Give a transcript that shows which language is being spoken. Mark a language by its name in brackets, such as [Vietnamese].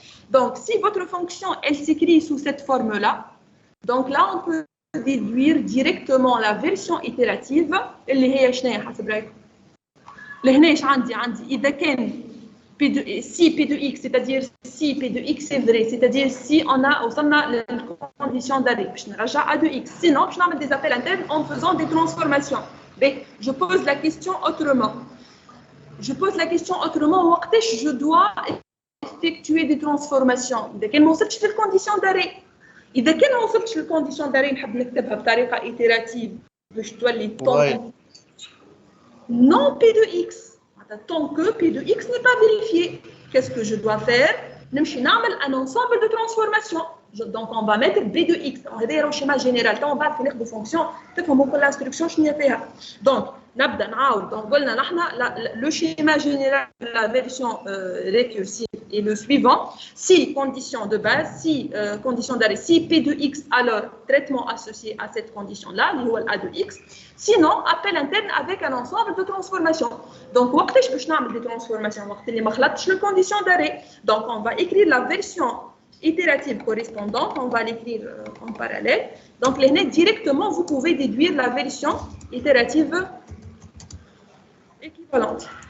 [French] Donc, si votre fonction, elle s'écrit sous cette forme-là, donc là, on peut déduire directement la version itérative [Arabic] اللي هي شنو هي حسب رايك؟ لهنا ايش عندي اذا كان [French] si P de X, c'est-à-dire si P de X est vrai, c'est-à-dire si on a la condition d'arrêt, je [Arabic] نرجع [French] A de X. Sinon, je vais mettre des appels internes en faisant des transformations. Mais je pose la question autrement. [Arabic] وقتاش [French] je dois effectuer des transformations. [Arabic] إذا كان ما وصلتش للcondition d'arrêt. إذا كان ما وصلتش للcondition d'arrêt نحب نكتبها بطريقة itérative باش تولي [French] non P de X. Tant que P de X n'est pas vérifié, qu'est-ce que je dois faire? Un ensemble de transformations. Donc, on va mettre B de X. On va dire au schéma général. Quand on va finir de fonction, peut-être l'instruction, je n'y ai pas. Donc, le schéma général de la version récursive est le suivant. Si condition de base, si condition d'arrêt, si P de X, alors traitement associé à cette condition-là, A de X. Sinon, appel interne avec un ensemble de transformations. [Arabic] Donc, وقتاش باش نعمل des transformations وقت اللي ما خلطتش [French] le condition d'arrêt. Donc, on va écrire la version itérative correspondante, on va l'écrire en parallèle. Donc, directement, vous pouvez déduire la version itérative équivalente.